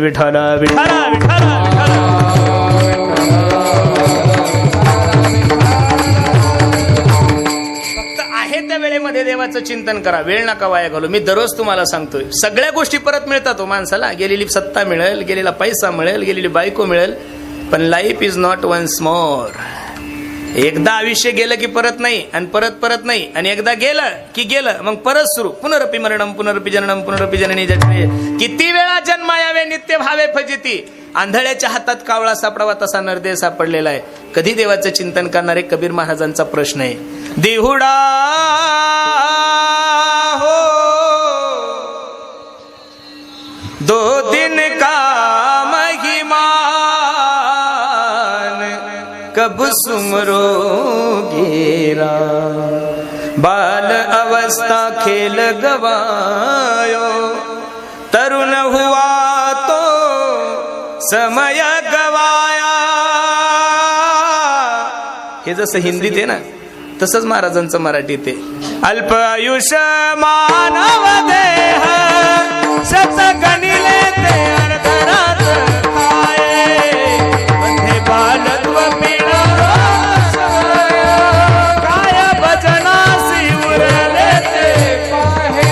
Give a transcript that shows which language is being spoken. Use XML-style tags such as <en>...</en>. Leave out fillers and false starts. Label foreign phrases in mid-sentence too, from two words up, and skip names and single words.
<mr>विठाला विठाला विठाला विठाला. फक्त आहे त्या वेळेमध्ये देवाचं चिंतन करा, वेळ नका वाया घालू. मी दररोज तुम्हाला सांगतोय, सगळ्या गोष्टी परत मिळतात. माणसाला गेलेली सत्ता मिळेल, गेलेला पैसा मिळेल, गेलेली बायको मिळेल, पण</mr> <en>life is not once more.</en> <mr>एकदा आयुष्य गेलं की परत नाही, आणि परत परत नाही, आणि एकदा गेलं की गेलं, मग परत सुरू.</mr> <sa>पुनरपी मरणम पुनरपी जननम पुनरपी जननी जन्मे,</sa> <mr>किती वेळा जन्म यावे नित्य भावे फजिती. आंधळ्याच्या हातात कावळा सापडावा तसा नरदेह सापडलेला आहे. कधी देवाचं चिंतन करणारे कबीर महाराजांचा प्रश्न आहे.</mr> <hi>देहुडा हो 2 दिन का कब सुमरोगेरा, बाल अवस्था खेल गवायो, तरुण हुआ तो समय गवाया.</hi> <mr>हे जसं हिंदीत आहे ना, तसंच महाराजांचं मराठीत आहे. अल्प आयुष मानव देह, शत गणिले ते अर्धरात खाये, मध्ये बालत्व पीडा काय भजनासी उरले ते पाहे.</mr>